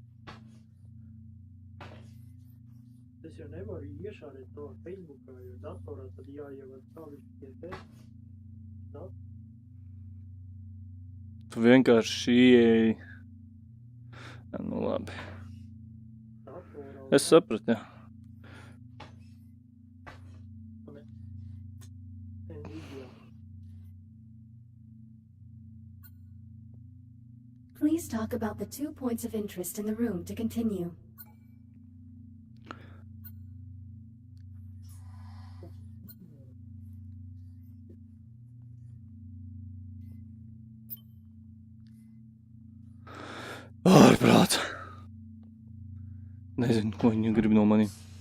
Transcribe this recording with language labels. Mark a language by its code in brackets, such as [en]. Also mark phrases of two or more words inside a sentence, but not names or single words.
[lv] Es jau nevaru iešārēt to Facebookā, jo datorā tad jāievada savi tie. Tu vienkārši ieeji. Nu labi. Es sapratu, jā. [en] Please talk about the 2 points of interest in the room to continue. [lv] Ārprāts. Nezinu, ko viņi grib no maniem.